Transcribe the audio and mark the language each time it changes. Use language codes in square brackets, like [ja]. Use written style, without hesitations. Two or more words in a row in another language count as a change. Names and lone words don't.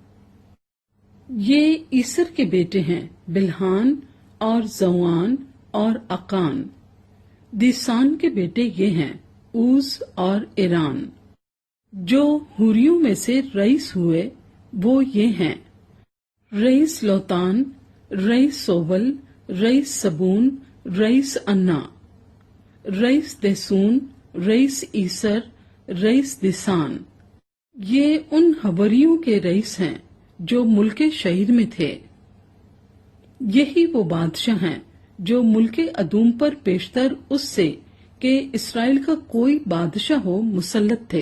[ur] یہ ایسر کے بیٹے ہیں: بلحان اور زوان اور اقان۔ دیسان کے بیٹے یہ ہیں: اوز اور ایران۔ جو ہوریوں میں سے رئیس ہوئے وہ یہ ہیں: رئیس لوتان، رئیس سوبل، رئیس سبون، رئیس انا، رئیس دیسون، رئیس ایسر، رئیس دیسان. یہ ان ہوریوں کے رئیس ہیں جو ملکِ شہیر میں تھے. یہی وہ بادشاہ ہیں جو ملکِ ادوم پر پیشتر اس سے کہ اسرائیل کا کوئی بادشاہ ہو مسلط تھے.